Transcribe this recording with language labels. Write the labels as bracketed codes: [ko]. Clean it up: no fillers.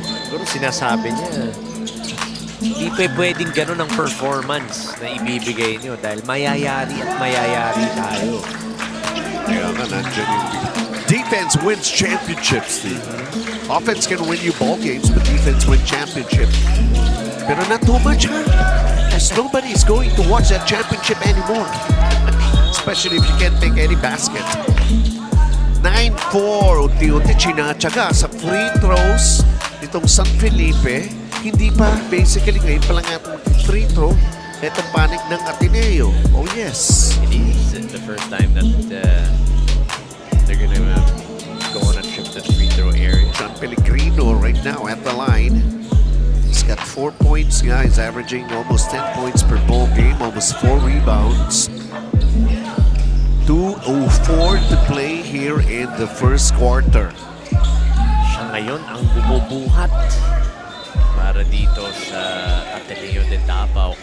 [tl] Siguro sinasabi niya, hindi pwedeng ganun ang performance na ibibigay niyo dahil mayayari at mayayari tayo. Kaya nga nandiyan yung [en] defense wins championships. Offense can win you ball games, but defense wins championships. Pero not too much, huh? As nobody's going to watch that championship anymore. Especially if you can't make any basket. [tl] 9-4, unti-unti chinatsaga sa free throws nitong San Felipe. Hindi pa, basically, ngayon pa lang atong free throw. Itong panig ng Ateneo. Oh, yes. [en] It is the first time that they're gonna go on a trip to the free throw area. John Pellegrino right now at the line. He's got 4 points, guys, averaging almost 10 points per ball game, almost 4 rebounds. 2:04 to play here in the first quarter. [tl] Siya ngayon ang bumubuhat para dito sa Ateneo de Davao.